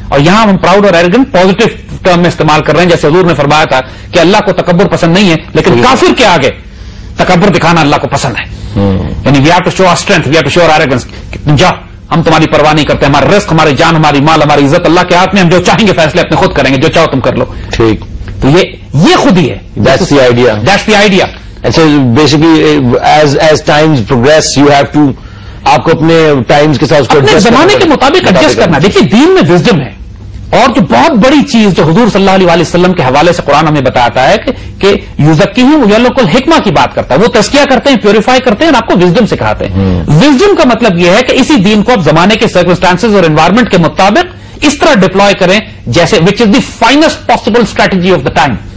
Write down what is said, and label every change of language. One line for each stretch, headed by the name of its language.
Urdu: اور یہاں ہم پراؤڈ اور ایروگنٹ پازیٹو ٹرم میں استعمال کر رہے ہیں, جیسے حضور نے فرمایا تھا کہ اللہ کو تکبر پسند نہیں ہے, لیکن کافر کے آگے تکبر دکھانا اللہ کو پسند ہے. یعنی
English: We have to show our strength, we have to show our arrogance.
Urdu: جاؤ, ہم تمہاری پرواہ نہیں کرتے, ہمارا رزق, ہماری جان, ہماری مال, ہماری عزت اللہ کے ہاتھ میں, ہم جو چاہیں گے فیصلے اپنے خود کریں گے, جو چاہو تم کر لو. ٹھیک, تو یہ خود ہی ہے.
English: That's the idea. That's the idea. And so basically as times progress you have to,
Urdu: آپ کو اپنے ٹائمز کے ساتھ اپنے زمانے کے مطابق ایڈجسٹ کرنا. دیکھیے دین میں وزڈم ہے, اور جو بہت بڑی چیز جو حضور صلی اللہ علیہ وسلم کے حوالے سے قرآن ہمیں بتاتا ہے کہ
Arabic: یزکیہم ویعلمکم الحکمہ
Urdu: کی بات کرتا ہے, وہ تزکیہ کرتے ہیں, پیوریفائی کرتے ہیں, اور آپ کو وزڈم سکھاتے ہیں. وزڈم کا مطلب یہ ہے کہ اسی دین کو آپ زمانے کے سرکمسٹانسز اور انوائرمنٹ کے مطابق اس طرح ڈپلوائے کریں جیسے
English: Which is the finest possible strategy of the time.